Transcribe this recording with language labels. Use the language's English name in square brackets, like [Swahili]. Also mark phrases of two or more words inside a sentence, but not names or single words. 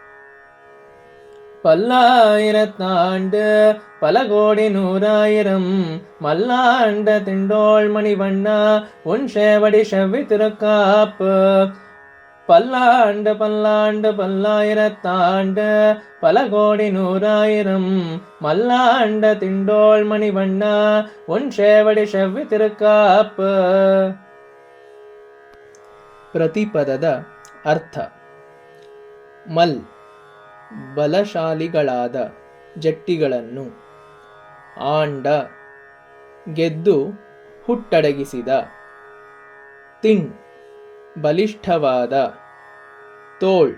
[Tamil] பல்லாயிரத்தாண்டு பல கோடி நூறாயிரம் மல்லாண்ட திண்டோள் மணிவண்ணா உன் சேவடி செவ்வி திருக்காப்பு. பல்லாண்டு பல்லாண்டு பல்லாயிரத்தாண்டு பல கோடி நூறாயிரம் மல்லாண்ட திண்டோள் மணிவண்ணா உன் சேவடி செவ்வி திருக்காப்பு. [Kannada] ಪ್ರತಿಪದದ ಅರ್ಥ: ಮಲ್ ಬಲಶಾಲಿಗಳಾದ ಜಟ್ಟಿಗಳನ್ನು, ಆಂಡ ಗೆದ್ದು ಹುಟ್ಟಡಗಿಸಿದ, ತಿಣ್ ಬಲಿಷ್ಠವಾದ, ತೋಳ್